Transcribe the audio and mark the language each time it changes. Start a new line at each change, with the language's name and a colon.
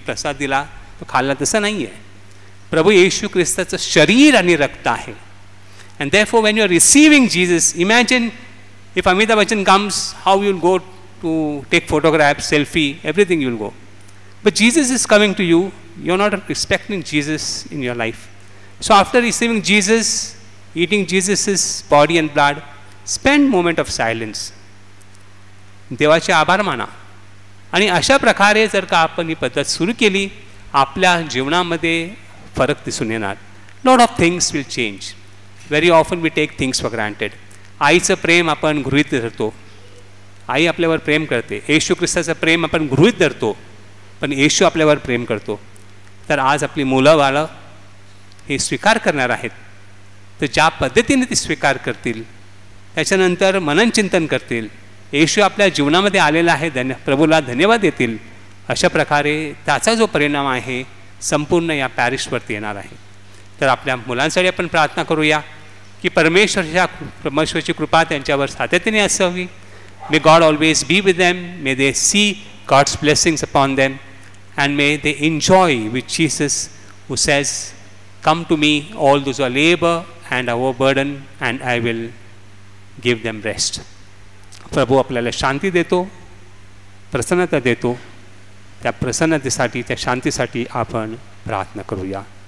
Marathi: प्रसाद दिला तो खाल्ला तसं नाही आहे. प्रभू येशू ख्रिस्ताचं शरीर आणि रक्त आहे.
English: And therefore, when you are receiving Jesus, imagine if Amitabh Bachchan comes, how you will go to take photographs, selfie, everything you will go. But Jesus is coming to you. You are not respecting Jesus in your life. So after receiving Jesus, eating Jesus' body and blood, spend moment of silence.
Marathi: देवाचे आभार माना. आणि अशा प्रकारे जर का आपण ही पद्धत सुरू केली, आपल्या जीवनामध्ये फरक दिसून येणार.
English: Lot of things will change. Very often we take things for granted.
Marathi: आईचं प्रेम आपण गृहीत धरतो. आई आपल्यावर प्रेम करते. येशू ख्रिस्ताचं प्रेम आपण गृहीत धरतो, पण येशू आपल्यावर प्रेम करतो. तर आज आपली मुलं बाळं हे स्वीकार करणार आहेत. तर ज्या पद्धतीने ते स्वीकार करतील, त्याच्यानंतर मननचिंतन करतील, येशू आपल्या जीवनामध्ये आलेला आहे, प्रभूला धन्यवाद देतील, अशा प्रकारे त्याचा जो परिणाम आहे संपूर्ण या पॅरिशवरती येणार आहे. तर आपल्या मुलांसाठी आपण प्रार्थना करूया की परमेश्वरची कृपा त्यांच्यावर सातत्याने असावी.
English: May God always be with them, may they see God's blessings upon them, and may they enjoy with Jesus, who says, come to me all those who are labor and are overburdened, and I will give them rest.
Marathi: प्रभू आपल्याला शांती देतो, प्रसन्नता देतो. त्या प्रसन्नतेसाठी, त्या शांतीसाठी आपण प्रार्थना करूया.